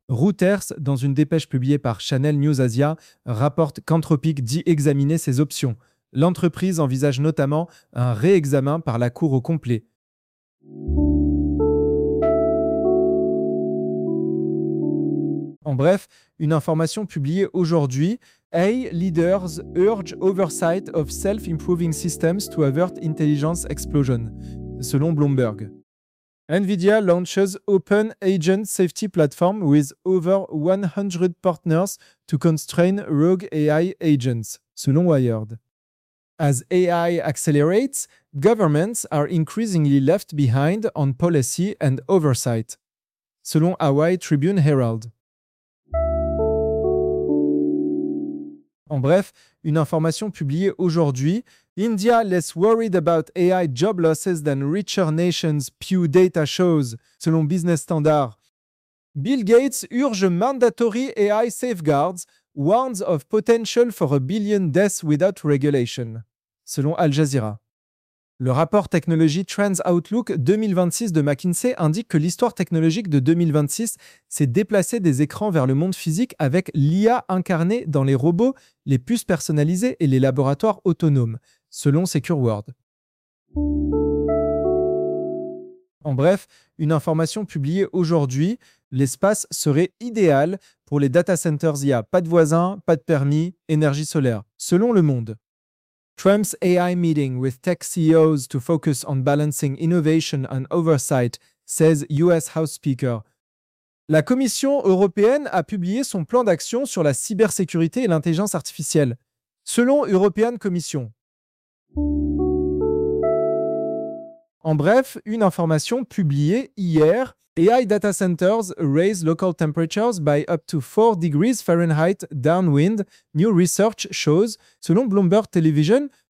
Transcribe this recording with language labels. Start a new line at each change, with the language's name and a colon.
French: Reuters, dans une dépêche publiée par Channel News Asia, rapporte qu'Anthropic dit examiner ses options. L'entreprise envisage notamment un réexamen par la Cour au complet. En bref, une information publiée aujourd'hui.
English: AI leaders urge oversight of self-improving systems to avert intelligence explosion,
French: selon Bloomberg.
English: Nvidia launches Open Agent Safety Platform with over 100 partners to constrain rogue AI agents,
French: selon Wired.
English: As AI accelerates, governments are increasingly left behind on policy and oversight,
French: selon Hawaii Tribune Herald. En bref, une information publiée aujourd'hui.
English: India less worried about AI job losses than richer nations, Pew data shows,
French: selon Business Standard.
English: Bill Gates urge mandatory AI safeguards, warns of potential for a billion deaths without regulation,
French: selon Al Jazeera. Le rapport Technology Trends Outlook 2026 de McKinsey indique que l'histoire technologique de 2026 s'est déplacée des écrans vers le monde physique avec l'IA incarnée dans les robots, les puces personnalisées et les laboratoires autonomes, selon SecureWorld. En bref, une information publiée aujourd'hui, l'espace serait idéal pour les data centers IA. Pas de voisins, pas de permis, énergie solaire, selon Le Monde.
English: Trump's AI meeting with tech CEOs to focus on balancing innovation and oversight, says US House Speaker.
French: La Commission européenne a publié son plan d'action sur la cybersécurité et l'intelligence artificielle, selon European Commission. En bref, une information publiée hier,
English: AI data centers raise local temperatures by up to 4 degrees Fahrenheit downwind, new research shows,
French: selon Bloomberg Television.